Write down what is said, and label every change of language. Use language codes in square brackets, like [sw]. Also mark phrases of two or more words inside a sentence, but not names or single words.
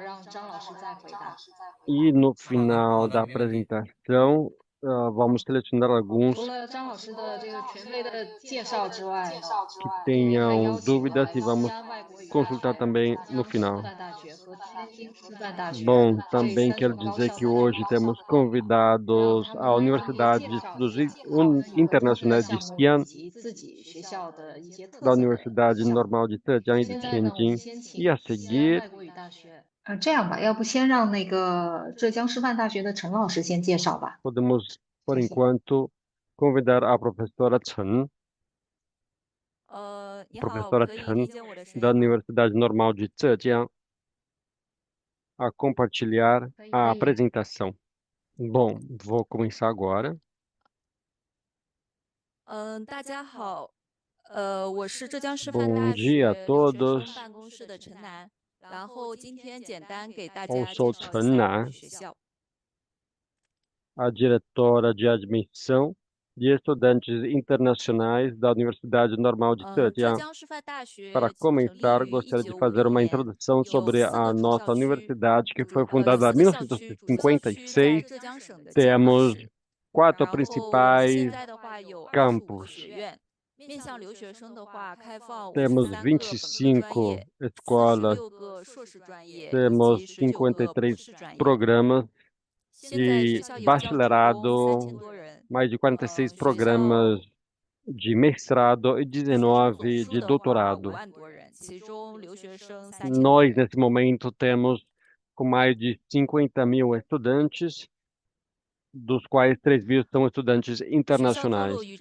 [pt] E no final da apresentação, vamos selecionar alguns que tenham dúvidas e vamos consultar também no final. Bom, também quero dizer que hoje temos convidados à Universidade de Estudos Internacionais de Xi'an, da Universidade Normal de Zhejiang e de Tianjin, e a seguir [zh] 这样吧，要不先让那个浙江师范大学的陈老师先介绍吧。 [pt] podemos, por enquanto, convidar a professora Chen, [zh] 你好， [pt] professora [zh] 可以 [pt] Chen, [zh] 理解我的声 [pt] da [zh] 音吗？ [pt] Universidade Normal de Zhejiang, a compartilhar a apresentação. Bom, vou começar agora. [zh] 大家好，我是浙江师范 [pt] Bom [zh] 大 [pt] dia a [zh] 学留学生 [pt] todos. [zh] 办公室的陈楠，然后今天简单给大 [pt] Eu [zh] 家 [pt] sou [zh] 介绍一 [pt] Chen [zh] 下我 [pt] Nan, [zh] 们学校。 [pt] a diretora de admissão de estudantes internacionais da Universidade Normal de [zh] 浙 [pt] Zhejiang. [zh] 江师范大学 [pt] Para [zh] 成立 [pt] começar, [zh] 于 [pt] gostaria de [zh] 1950 [pt] fazer uma [zh] 年， [pt] introdução [zh] 有 [pt] sobre [zh] 4 [pt] a [zh] 个主 [pt] nossa [zh] 校区， [pt] universidade, que foi [zh] 有 [pt] fundada em [zh] 4个校区，主校区在 [pt] 1956. [zh] 浙江省的金华 [pt] Temos [zh] 市。 [pt] 4 [zh] 然后现 [pt] principais [zh] 在的话有25个 [pt] campus. [zh] 学院，面向留学生的话，开放 [pt] Temos [zh] 53个本科专业， [pt] 25 escolas, [zh] 46个硕士专业，以 [pt] temos [zh] 及19个博 [pt] 53 [zh] 士专业。 [pt] programas [zh] 现在学 [pt] de [zh] 校有教职工3000 [pt] bacharelado [zh] 多人， [pt] mais de 46 programas de mestrado e 19 de doutorado. Nós, nesse momento, temos com mais de 50.000 estudantes, dos quais 3.000 são estudantes internacionais.